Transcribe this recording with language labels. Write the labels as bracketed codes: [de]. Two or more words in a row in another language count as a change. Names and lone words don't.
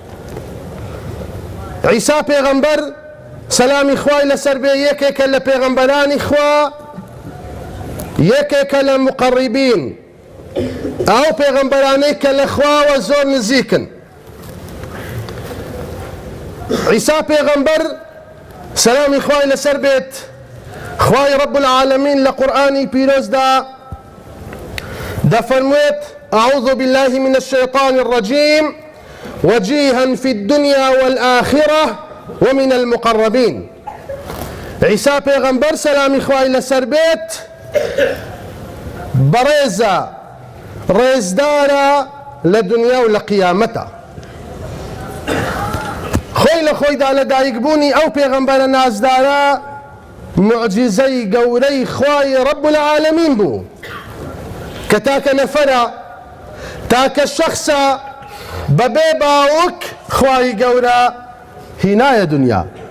[ckb] عیسا پێغەمبەر سەلامی خوای لەسەر بێ یەکێکە لە پێغەمبەرانی خوا، یەکێکە لە مقەڕیبین، ئەو پێغەمبەرانەی کە لە خواوە زۆر نزیکن. عیسا پێغەمبەر سەلامی خوای لەسەر بێت خوای [ar] رب العالمین [ckb] لە قورئانی پیرۆزدا دەفەرموێت [ar] أعوذ بالله من الشيطان الرجيم وجيها في الدنيا والآخرة ومن المقربين. [ckb] عیسا پێغەمبەر سەلامی خوای لەسەر بێت بەڕێزە ڕێزدارە لە دنیا و لە قیامەتە. خۆی لە خۆیدا لە دایکبوونی ئەو پێغەمبەرە نازدارە معجزەی گەورەی خوای [ar] رب العالمین [ckb] بوو کە تاکە نەفەرە تاکە شەخصە بەبێ باوک خوای گەورە هینایە دنیا.